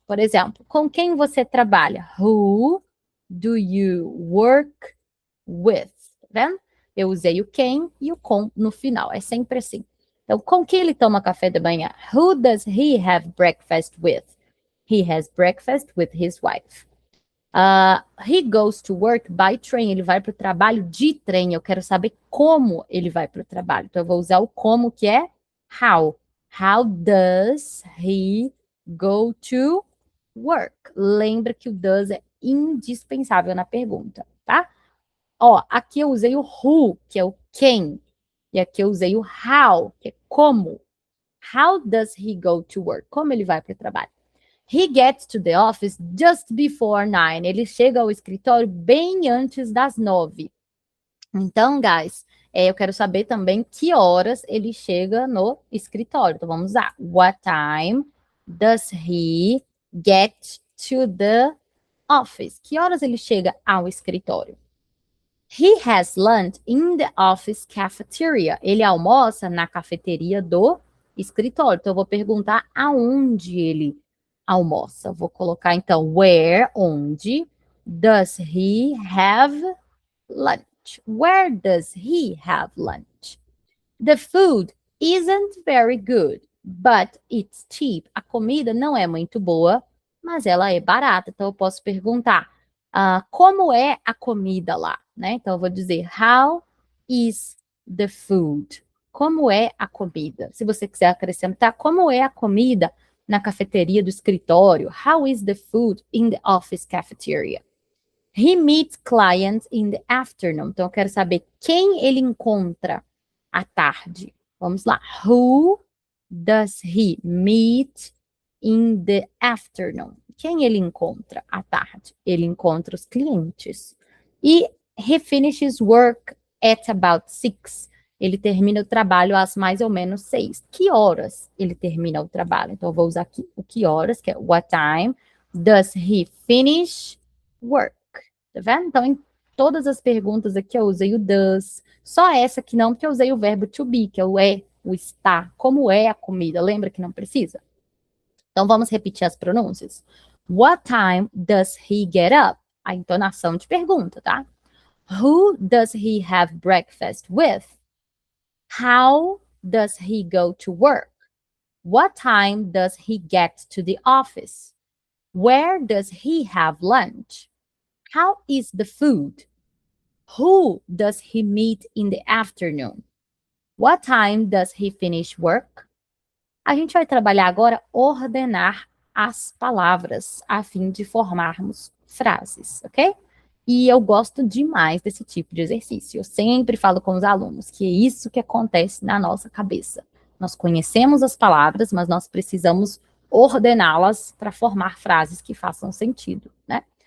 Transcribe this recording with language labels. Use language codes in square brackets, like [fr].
[pt] Por exemplo, com quem você trabalha? [en] Who do you work with? [pt] Tá vendo? Eu usei o quem e o com no final. É sempre assim. Então, com quem ele toma café da manhã? [en] Who does he have breakfast with? He has breakfast with his wife. He goes to work by train. [pt] Ele vai para o trabalho de trem. Eu quero saber como ele vai para o trabalho. Então, eu vou usar o como, que é how. [en] How does he go to work? [pt] Lembra que o does é indispensável na pergunta, tá? Ó, aqui eu usei o who, que é o quem. E aqui eu usei o how, que é como. [en] How does he go to work? [pt] Como ele vai para o trabalho? [en] He gets to the office just before 9. [pt] Ele chega ao escritório bem antes das 9. Então, guys, eu quero saber também que horas ele chega no escritório. Então, vamos lá. [en] What time does he get to the office? [pt] Que horas ele chega ao escritório? [en] He has lunch in the office cafeteria. [pt] Ele almoça na cafeteria do escritório. Então, eu vou perguntar aonde ele almoça. Vou colocar, então, [en] where, onde, does he have lunch? Where does he have lunch? The food isn't very good, but it's cheap. [pt] A comida não é muito boa, mas ela é barata. Então, eu posso perguntar, como é a comida lá? Né? Então, eu vou dizer, [en] how is the food? [pt] Como é a comida? Se você quiser acrescentar, como é a comida na cafeteria do escritório? [en] How is the food in the office cafeteria? He meets clients in the afternoon. [pt] Então, eu quero saber quem ele encontra à tarde. Vamos lá. [en] Who does he meet in the afternoon? [pt] Quem ele encontra à tarde? Ele encontra os clientes. [en] E he finishes work at about 6. [pt] Ele termina o trabalho às mais ou menos 6. Que horas ele termina o trabalho? Então, eu vou usar aqui o que horas, que é [en] what time does he finish work? [pt] Tá vendo? Então, em todas as perguntas aqui eu usei o does. Só essa que não, porque eu usei o verbo to be, que é o é, o está. Como é a comida? Lembra que não precisa? Então, vamos repetir as pronúncias. [en] What time does he get up? [pt] A entonação de pergunta, tá? [en] Who does he have breakfast with? How does he go to work? What time does he get to the office? Where does he have lunch? How is the food? Who does he meet in the afternoon? What time does he finish work? [pt] A gente vai trabalhar agora ordenar as palavras a fim de formarmos frases, ok? E eu gosto demais desse tipo de exercício. Eu sempre falo com os alunos que é isso que acontece na nossa cabeça. Nós conhecemos as palavras, mas nós precisamos ordená-las para formar frases que façam sentido, né?